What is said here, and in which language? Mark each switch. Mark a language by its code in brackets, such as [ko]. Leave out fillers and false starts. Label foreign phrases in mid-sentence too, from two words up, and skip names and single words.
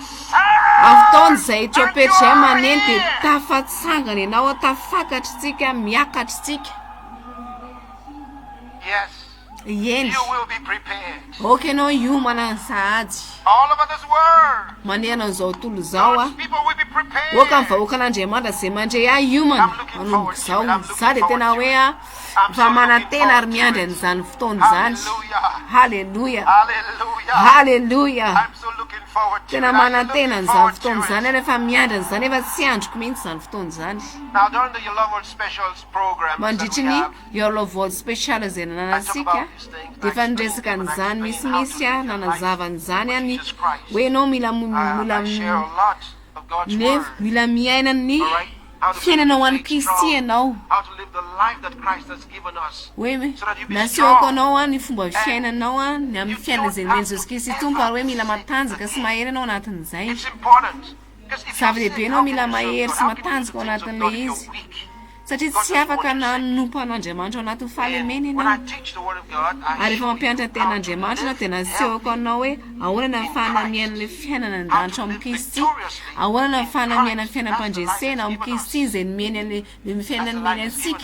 [mg] Amin'ny fotoana izay trompetra izay [en] and [mg] maneno [en] you [mg] dia [en] are [mg] tafatsangana ianao, tafakatra tsika, miakatra tsika. [en] Yes, [mg] Eny, [en] you will be prepared. [mg] oka ianao hiomana ny sahady [en] All over this world, [mg] mandeha an'izao tontolo izao a. [en] God's people will be prepared. [mg] Oka amin'ny vahoaka an'Andriamanitra izay mandray ahy hiomana manomboka izao. Za dia tena hoe a fa manantena ary miandry an'izany fotoana izany. Halleluja, [en] Hallelujah. [mg] halleluja. [en] I'm so looking forward to [mg] Tena [en] it. I'm [mg] manantena [en] looking [mg] an'izany [en] forward to [mg] fotoana [en] it. [mg] izany ary efa miandry an'izany efa tsy androko mihitsy izany fotoana izany. [en] Now, during the Your Love World Specials programs that [mg] Mandritry [en] we [mg] ny [en] have, [mg] Yorlovol special izay nananasika dia efa niresaka an'izany misimisy a nanazava an'izany a ny hoe ianao mila [en] I share a lot of God's word. [mg] mila miaina ny fiainanao an'i Kristy ianao. [en] How to live the life that Christ has given us. [mg] Hoe [en] So that you be [mg] nasehoko [en] strong. [mg] anao a ny fomba fiainanao a ny amin'ny fiainana izay nomeny Jesosy Kristy Tompo, ary hoe mila matanjaka sy mahery ianao anatin'izay. [en] It's important. Because if you're [mg] Zava-dehibe [en] sick, [mg] ianao [en] how [mg] mila [en] can you serve [mg] mahery [en] God? [mg] sy [en] How can you do [mg] matanjaka ao [en] the things of [mg] anatin'ilay [en] God if [mg] izy. [en] you're weak? [mg] satria tsy afaka nanompo an'Andriamanitra ao anaty fahalemena ianao. Ary rehefa mampianatra tenin'Andriamanitra ianao dia nasehoko anao hoe ahoana ny fanamian'ilay fiainana an-danitra ao amin'ny Kristy, ahoana ny fanamiana ny fiainam-pandresena ao amin'ny Kristy izay nomeny ny fiainana nomeny antsika.